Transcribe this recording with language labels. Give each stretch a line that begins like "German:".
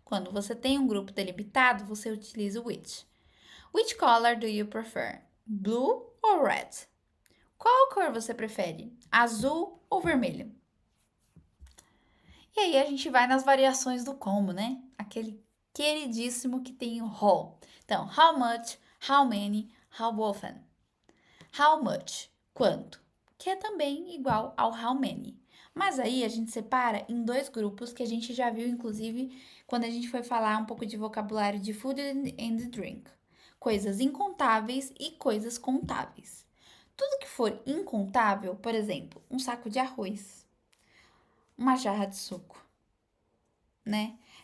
Portuguese: Quando você tem um grupo delimitado, você utiliza o which.
English: Which color do you prefer? Blue or red?
Portuguese: Qual cor você prefere? Azul ou vermelho? E aí a gente vai nas variações do como, né? Aquele queridíssimo que tem o how.
English: Então, how much, how many, how often.
Portuguese: How much, quanto, que é também igual ao how many. Mas aí a gente separa em dois grupos que a gente já viu, inclusive, quando a gente foi falar um pouco de vocabulário de food and drink. Coisas incontáveis e coisas contáveis. Tudo que for incontável, por exemplo, um saco de arroz, uma jarra de suco, né?